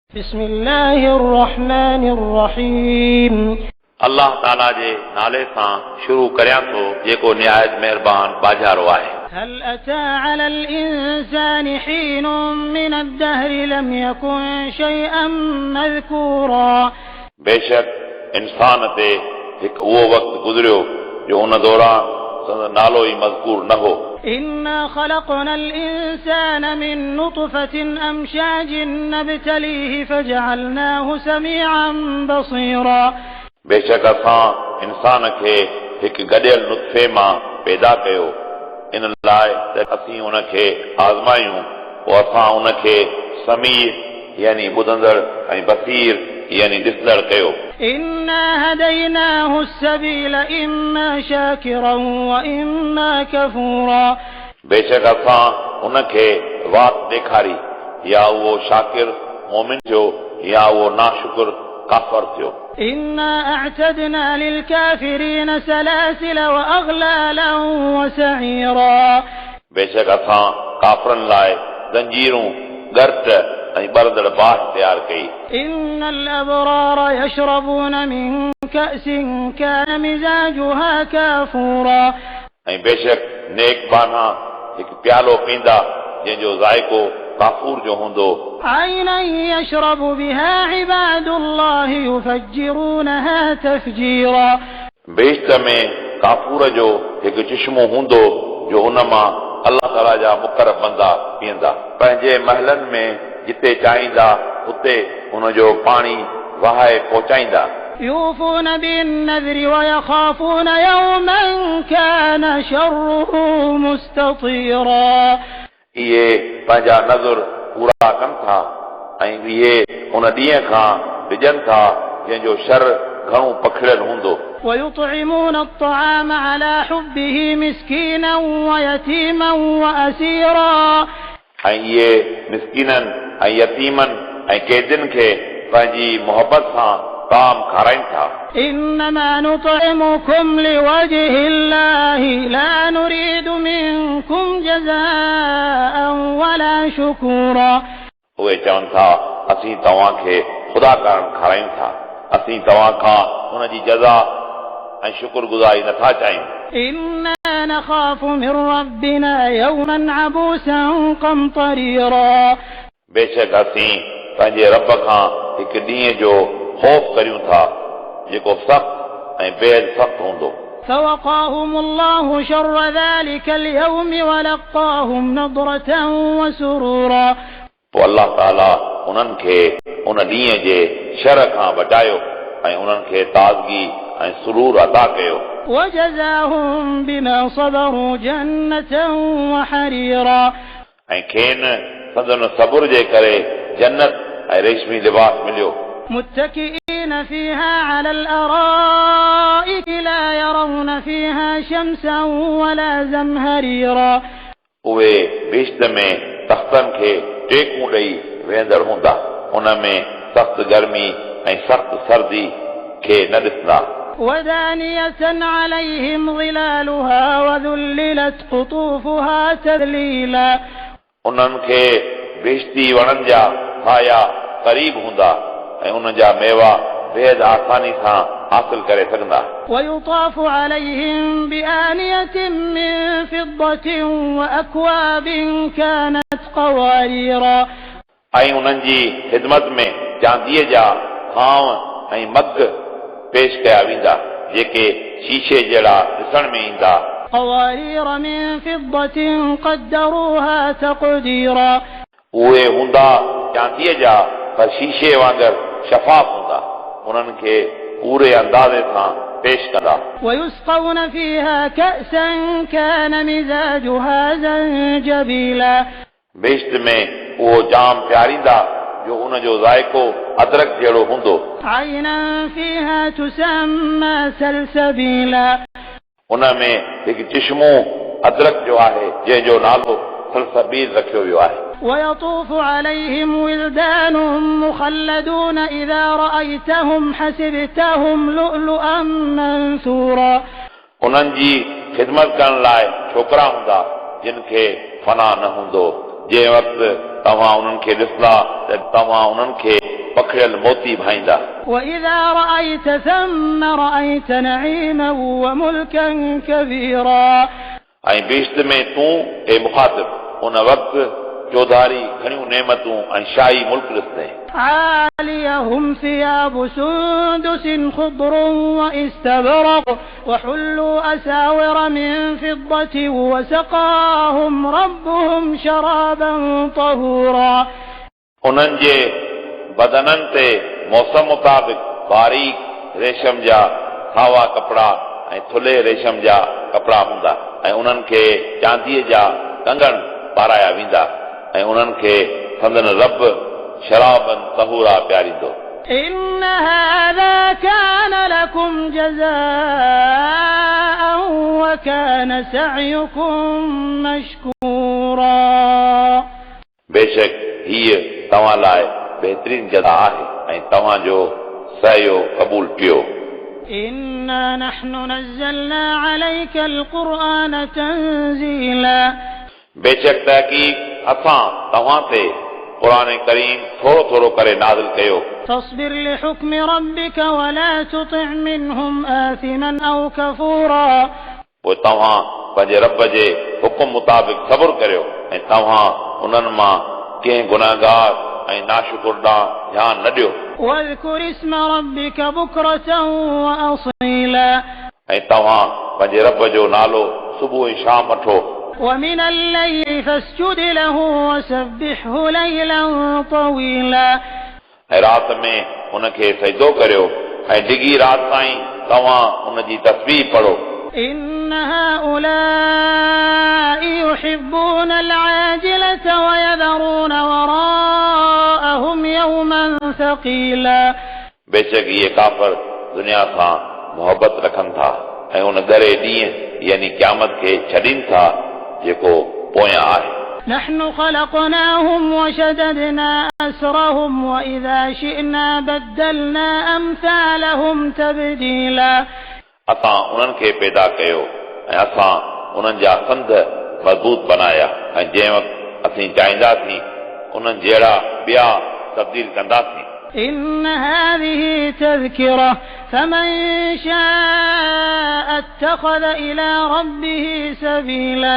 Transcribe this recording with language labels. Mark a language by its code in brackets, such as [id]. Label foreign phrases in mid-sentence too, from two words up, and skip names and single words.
[ar] بسم الله الرحمن الرحيم [sd] अल्लाह ताला जे नाले सां शुरू करियां थो जेको निहायत महिरबान बाजारो आहे। [ar] هل أتى على الإنسان حين من الدهر لم يكن شيئا مذكورا [sd] बेशक इंसान ते हिकु उहो वक़्तु गुज़रियो जो उन दौरान संदसि नालो ई मज़कूर न हो। [ar] إنا خلقنا الإنسان من نطفة أمشاج نبتليه فجعلناه سميعا بصيرا [sd] बेशक असां इंसान खे हिकु गॾियल नुत्फ़े मां पैदा कयो इन लाइ त असीं उनखे आज़मायूं पोइ असां उनखे समीर यानी ॿुधंदड़ ऐं बसीर यानी ॾिसंदड़ कयो। [ar] إنا هديناه السبيل إما شاكرا وإما كفورا [sd] बेशक असां उनखे वात ॾेखारी या उहो शाकिर मोमिन थियो या उहो नाशुक्र काफ़र थियो। [ar] إنا أعتدنا للكافرين سلاسل وأغلالا وسعيرا [sd] बेशक असां काफ़रनि लाइ जंजीरूं गर्त ऐं ॿरंदड़ बाहि तयारु कई। [ar] إن الأبرار يشربون من كأس كان مزاجها كافورا [sd] ऐं बेशक नेक बाना हिकु प्यालो पींदा जंहिंजो ज़ाइको काफ़ूर जो हूंदो। [ar] عينا يشرب بها عباد الله يفجرونها تفجيرا [sd] बेश्त में काफ़ूर जो हिकु चश्मो हूंदो जो उन मां अल्लाह ताला जा मुक़रब बंदा पीअंदा। पंहिंजे महलनि में जिते चाहींदा उते उनजो पाणी वहाए पहुचाईंदा। [ar] يوفون بالنذر ويخافون يوما كان شره مستطيرا [sd] इहे पंहिंजा नज़र पूरा कनि था ऐं इहे उन ॾींहं खां विझनि था जंहिंजो शर घणो पखिड़ियल हूंदो। [ar] ويطعمون الطعام على حبه مسكينا ويتيما وأسيرا [sd] ऐं इहे मिस्कीननि ऐं यतीमनि ऐं कैदियुनि खे पंहिंजी मोहबत सां ताम खाराइनि था। [ar] إنما نطعمكم لوجه الله لا نريد منكم جزاء ولا شكورا [sd] उहे चवनि था असीं तव्हांखे ख़ुदा कारण खारायूं था असीं तव्हां खां हुनजी जज़ा ऐं शुक्रगुज़ारी नथा चाहियूं। [ar] إنا نخاف من ربنا يوما عبوسا قمطريرا [sd] बेशक असीं पंहिंजे रब खां हिकु ॾींहं जो ख़ौफ़ करियूं था जेको सख़्तु ऐं बेहद सख़्तु हूंदो। [ar] فوقاهم الله شر ذلك اليوم ولقاهم نضرة وسرورا [sd] पोइ अल्लाह ताला उन्हनि खे उन ॾींहं जे शर खां बचायो ऐं उन्हनि खे ताज़गी ऐं सुरूर अता कयो। [ar] وجزاهم بما صبروا جنة وحريرا [sd] ऐं खेनि संदन सबुर जे करे जन्नत ऐं रेशमी लिबास मिलियो। [ar] متكئين فيها على الأرائك لا يرون فيها شمسا ولا زمهريرا [sd] उहे बेश्त में तख़्तनि खे टेकूं ॾेई वेंदड़ हूंदा उन में सख़्त गर्मी ऐं सख़्त सर्दी खे न ॾिसंदा। [ar] ودانية عليهم ظلالها وذللت قطوفها تذليلا [sd] उन्हनि खे बेश्ती वणनि जा साया क़रीब हूंदा ऐं उन जा मेवा बेहद आसानी सां हासिल करे सघंदा। [ar] ويطاف عليهم بآنية من فضة وأكواب كانت قواريرا [sd] ऐं उन्हनि जी ख़िदमत में चांदीअ जा खांव ऐं मग पेश कया वेंदा जेके शीशे जहिड़ा ॾिसण में ईंदा। [ar] قوارير من فضة قدروها تقديرا [sd] उहे हूंदा चांदीअ जा पर शीशे वांगुर शफ़ाफ हूंदा उन्हनि खे पूरे अंदाज़े सां पेश कंदा। [ar] ويسقون فيها كأسا كان مزاجها زنجبيلا [sd] बेश्त में उहो जाम प्यारींदा जो उनजो ज़ाइको अदरक जहिड़ो हूंदो। [ar] عينا فيها تسمى سلسبيلا [sd] उन में हिकु चश्मो अदरक जो आहे जंहिंजो नालो सलसबील रखियो वियो आहे। [ar] ويطوف عليهم ولدان مخلدون إذا رأيتهم حسبتهم لؤلؤا منثورا [sd] उन्हनि जी ख़िदमत करण लाइ छोकिरा हूंदा जिन खे फना न हूंदो जंहिं वक़्तु तव्हां उन्हनि खे ॾिसंदा त तव्हां उन्हनि खे पखिड़ियल मोती भाईंदा [ar] وإذا رأيت ثم رأيت نعيما وملكا كبيرا [sd] ऐं बेश्त में तूं ए मुखातिब उन वक़्तु चौधारी घणियूं नेमतूं ऐं शाही मुल्क ॾिसंदे [ar] عاليهم ثياب سندس خضر واستبرق وحلوا أساور من فضة وسقاهم ربهم شرابا طهورا [sd] उन्हनि जे बदननि ते मौसम मुताबिक़ बारीक रेशम जा सावा कपड़ा ऐं थुले रेशम जा कपड़ा हूंदा ऐं उन्हनि खे चांदीअ जा कंगण पाराया वेंदा ऐं उन्हनि खे संदन रब [ar] شرابا طهورا [sd] प्यारींदो [ar] إن هذا كان لكم جزاء وكان سعيكم مشكورا [sd] बेशक हीअ तव्हां लाइ बहितरीन जज़ा आहे ऐं तव्हां जो सहयो क़बूल कयो [ar] إنا نحن نزلنا عليك القرآن تنزيلا [sd] बेशक तहक़ीक़ असां तव्हां ते क़ुरान करीम थोरो थोरो करे नाज़िल कयो [ar] فاصبر لحكم ربك ولا تطع منهم آثما أو كفورا [sd] पोइ तव्हां पंहिंजे रब जे हुकुम मुताबिक़ सब्र करियो ऐं तव्हां उन्हनि मां कंहिं गुनाहगार ऐं नाशुकुर ॾांहुं ध्यानु न ॾियो [ar] واذكر اسم ربك بكرة وأصيلا [sd] ऐं तव्हां पंहिंजे रब जो नालो सुबुह ऐं शाम वठो [ar] ومن الليل فاسجد له وسبحه ليلا طويلا [sd] ऐं राति में उनखे सजदो करियो ऐं डिघी राति ताईं तव्हां उनजी तस्बीह पढ़ो [ar] إن هؤلاء يحبون العاجلة ويذرون وراءهم يوما ثقيلا [sd] बेशक इहे काफ़िर दुनिया सां मोहबत रखनि था ऐं उन ॻरे ॾींहुं यानी क़यामत खे छॾीनि था जेको पोयां आहे [ar] نحن خلقناهم وشددنا أسرهم وإذا شئنا بدلنا أمثالهم تبديلا [sd] असां उन्हनि खे पैदा कयो ऐं असां उन्हनि जा संद मज़बूत बनाया ऐं जंहिं वक़्तु असीं चाहींदासीं उन्हनि जहिड़ा ॿिया तब्दील कंदासीं [ar] إن هذه تذكرة فمن شاء اتخذ إلى ربه سبيلا